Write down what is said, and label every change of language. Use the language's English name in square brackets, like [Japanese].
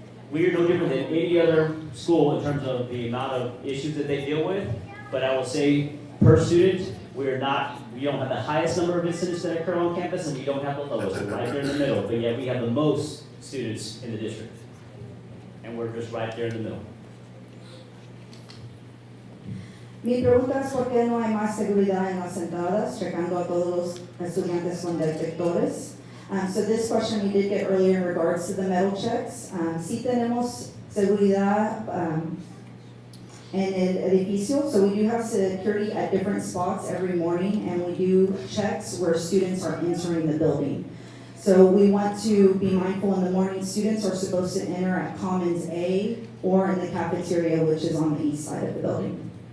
[English] We are no different than any other school in terms of the amount of issues that they deal with, but I will say per student, we don't have the highest number of incidents that occur on campus, and we don't have the lowest. We're right there in the middle, but yet we have the most students in the district. And we're just right there in the middle. [Spanish] Mi pregunta es por qué no hay más seguridad en las entradas, checando a todos los estudiantes con detectores. [English] So this question we did get earlier in regards to the metal checks. [Spanish] Sí tenemos seguridad en el edificio, [English] so we do have security at different spots every morning, and we do checks where students are entering the building. So we want to be mindful in the morning, students are supposed to enter at Commons A or in the cafeteria, which is on the east side of the building.